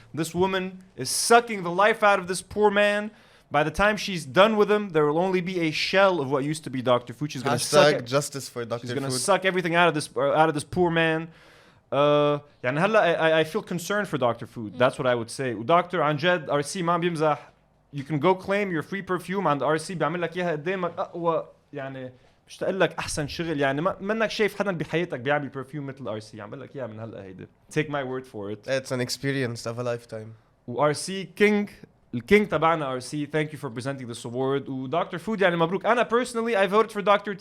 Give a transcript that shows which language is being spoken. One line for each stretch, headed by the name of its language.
English: This woman is sucking the life out of this poor man. By the time she's done with him, there will only be a shell of what used to be Dr. Food. She's gonna suck justice for Dr. She's gonna Food. suck everything out of this poor man.
Arabic: يعني هلا
English: I feel concerned for Dr. Food. That's what I would say. Dr.
Arabic: عن جد RC ما بيمزح.
English: You can go claim your free perfume
Arabic: عند RC بيعمل لك اياها قدامك اقوى يعني مش تقول لك احسن شغل يعني منك شايف حدا بحياتك بيعمل perfume مثل RC يعمل لك اياها من هلا هيدا.
English: Take my word for it. It's an experience of a lifetime.
Arabic: وRC King الكينج تبعنا RC
English: thank you for presenting this award
Arabic: ودكتور فود يعني مبروك. أنا
English: personally I voted for Dr.